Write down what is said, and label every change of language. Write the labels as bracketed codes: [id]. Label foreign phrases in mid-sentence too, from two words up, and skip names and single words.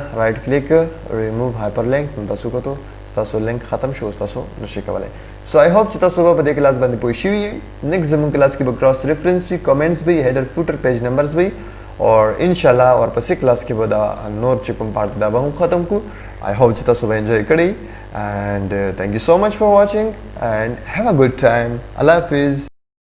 [en] right click remove hyperlink [ps] تاسو کوته تاسو لینک ختم شو تاسو نشئ کولای سو [en] I hope [ps] چې تاسو په دې کلاس باندې پوه شئ نیکسٹ زموږ کلاس کې به [en] cross reference [ps] وي کمنټس وي [en] header footer page numbers [ps] وي اور [ar] ان شاء الله [ps] ورپسې کلاس کې به دا نور چې کوم پارت دا به هم ختم کو [en] I hope [ps] چې تاسو به انجوای کړئ [en] and thank you so much for watching and have a good time. [ur] اللہ حافظ.